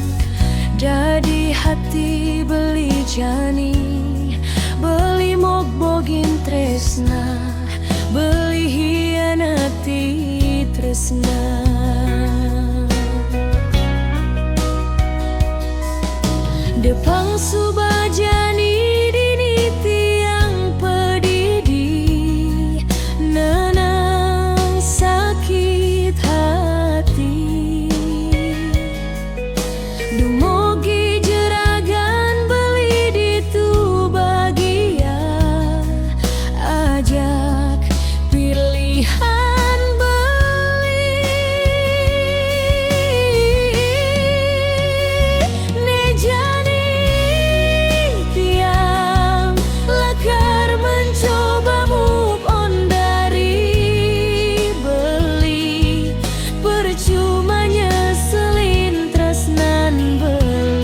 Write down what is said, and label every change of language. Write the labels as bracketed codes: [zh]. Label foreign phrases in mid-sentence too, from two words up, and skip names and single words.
[ban] Jadi hati beli jani, beli mokbogin tresna, beli hianati tresna. Depang subajani dini tiang pedidi, nenang sakit hati. Dumogi jeragan beli di tu bagian, ajak pilihan beli. Nejani tiang lakar mencoba [en] move on [ban] dari beli, [id] percuma nyeselin [ban] tresnan beli.